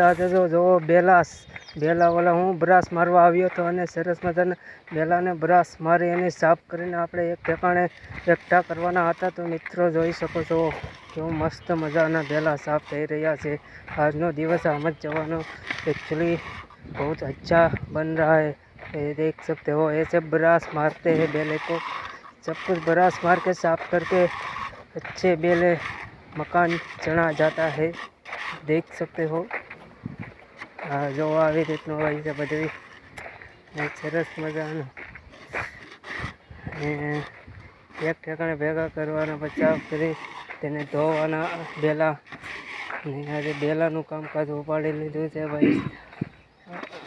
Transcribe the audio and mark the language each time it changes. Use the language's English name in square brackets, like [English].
[Gujarati] આજે જો જોવો બેલા વાલા હું બ્રશ મારવા આવ્યો હતો અને સરસ મજાના બેલાને બ્રશ મારી અને સાફ કરીને આપણે એક ઠેકાણે એકઠા કરવાના હતા। તો મિત્રો જોઈ શકો છો કેવું મસ્ત મજાના બેલા સાફ થઈ રહ્યા છે। આજનો દિવસ આમ જ જવાનો [Hindi] एक्चुअली बहुत अच्छा बन रहा है। ये देख सकते हो ऐसे ब्रश मारते हैं बेले को, सब कुछ ब्रश मार के साफ करके अच्छे बेले मकान चढ़ा जाता है। देख सकते हो जो [Gujarati] આવી રીતનું હોય છે બધું સરસ મજાનું એક ઠેકાણે ભેગા કરવાના પછી સાફ કરી તેને ધોવાના બેલા ને આજે બેલાનું કામકાજ ઉપાડી લીધું છે ભાઈ।